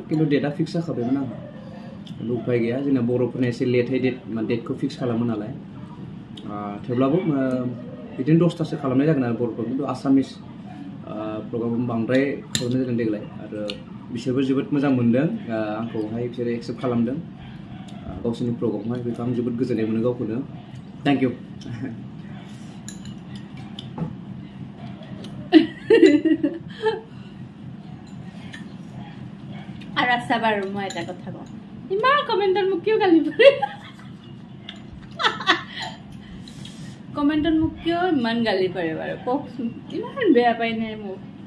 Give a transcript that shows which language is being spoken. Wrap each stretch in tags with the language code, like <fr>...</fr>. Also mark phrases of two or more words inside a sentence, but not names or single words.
<brx>खिन्थु डेटआ फिक्स जाखाबायमोन आं उफाय गैया जोंना बर'फोरना एसे लेटै डेटखौ फिक्स खालामो नालाय थेवब्लाबो बिदिनो 10थासो खालामनाय जागोन आरो बर'फोर खिन्थु</brx> <en>Assamese program</en> <brx>बांद्राय खालामनाय जादों देग्लाय आरो बिसोरबो जोबोद मोजां मोनदों आंखौहाय बिसोरो एक्सेप्ट खालामदों गावसोरनि प्रग्रामखौहाय बेखौ आं जोबोद गोजोननाय मोनो गावखौनो</brx> <en>thank you</en> <as>আর আচ্ছা বাৰু মই এটা কথা কওঁ ইমান কমেণ্টত মোক কিয় গালি পাৰে কমেণ্টত মোক কিয় ইমান গালি পাৰে বাৰু কওকচোন ইমান বেয়া পাই নাই মোক</as>